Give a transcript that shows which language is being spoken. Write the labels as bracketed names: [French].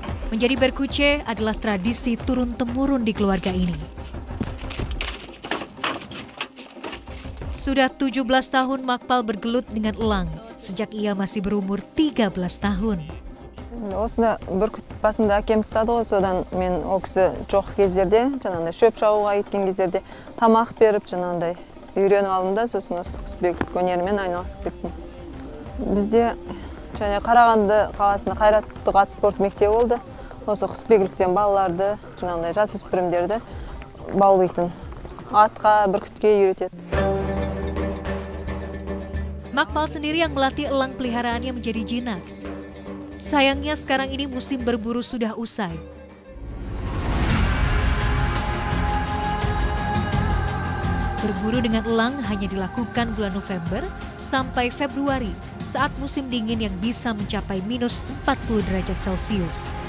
[Indonesian] Menjadi berkuce adalah tradisi turun-temurun di keluarga ini. Sudah 17 tahun Makpal bergelut dengan elang, sejak ia masih berumur 13 tahun. [Kazakh] Осында бүркіт басында әкем ұстады ғой, содан мен ол кісі жоқ кездерде, жаңағыдай шөп шабуға кеткен кездерде тамақ беріп, жаңағыдай үйреніп алдым да, сосын осы құсбегілік өнерімен айналысып кеттім. Бізде және Қарағанды қаласында Қайраттық ат спорт мектебі болды. Осы құсбегіліктен балаларды, жаңағыдай жасөспірімдерді баулайтын, атқа, бүркітке үйретеді. [Indonesian] Makpal sendiri yang melatih elang peliharaannya menjadi jinak. Sayangnya sekarang ini musim berburu sudah usai. Berburu dengan elang hanya dilakukan bulan November sampai Februari saat musim dingin yang bisa mencapai minus 40 derajat Celcius.